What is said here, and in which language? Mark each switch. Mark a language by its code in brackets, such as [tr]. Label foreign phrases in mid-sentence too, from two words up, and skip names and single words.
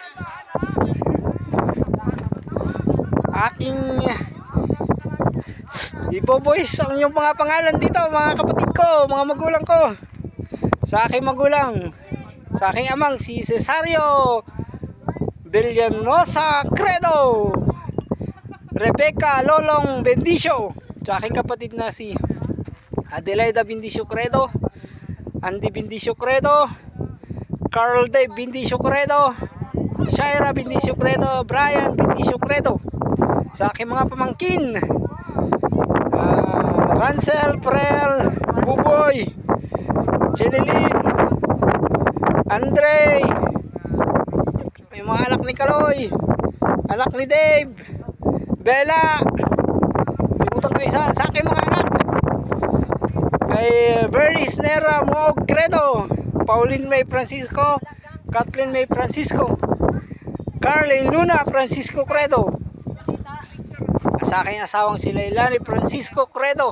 [tl] Aking ibo-voice ang inyong mga pangalan dito, mga kapatid ko, mga magulang ko. Sa aking magulang, sa aking amang si Cesario Villanosa Credo, Rebecca Lolong Bendicio, sa aking kapatid na si Adelaida Bendicio Credo, Andy Bendicio Credo, Carl Dave Bendicio Credo, Shaira Bendicio Credo, Brian Bendicio Credo. Sa aking mga pamangkin, Ransel, Prel, Buboy, Jeneline, Andre, yung mga anak ni Kaloy, anak ni Dave, Bella, limutan ko isa, sa aking mga anak, kay Bernice Nera Moog Credo, Pauline May Francisco, Kathleen May Francisco, Carlin Luna Francisco Credo, sa aking asawang si Leilani Francisco Credo.